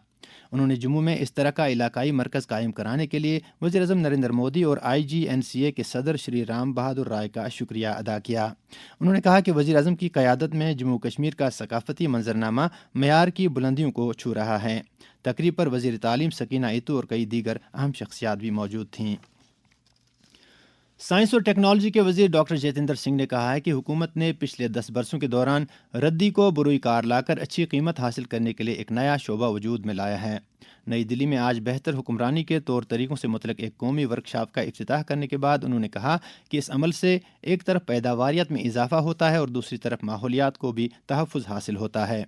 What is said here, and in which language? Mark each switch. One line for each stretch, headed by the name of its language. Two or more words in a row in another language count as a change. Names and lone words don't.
Urdu: انہوں نے جموں میں اس طرح کا علاقائی مرکز قائم کرانے کے لیے وزیرِ اعظم نریندر مودی اور IGNCA کے صدر شری رام بہادر رائے کا شکریہ ادا کیا. انہوں نے کہا کہ وزیرِ اعظم کی قیادت میں جموں کشمیر کا ثقافتی منظرنامہ معیار کی بلندیوں کو چھو رہا ہے. تقریب پر وزیرِ تعلیم سکینہ ایتو اور کئی دیگر اہم شخصیات بھی موجود تھیں. سائنس اور ٹیکنالوجی کے وزیر ڈاکٹر جتیندر سنگھ نے کہا ہے کہ حکومت نے پچھلے 10 برسوں کے دوران ردی کو بروئی کار لا کر اچھی قیمت حاصل کرنے کے لیے ایک نیا شعبہ وجود میں لایا ہے۔ نئی دلی میں آج بہتر حکمرانی کے طور طریقوں سے متعلق ایک قومی ورکشاپ کا افتتاح کرنے کے بعد انہوں نے کہا کہ اس عمل سے ایک طرف پیداواریت میں اضافہ ہوتا ہے اور دوسری طرف ماحولیات کو بھی تحفظ حاصل ہوتا ہے۔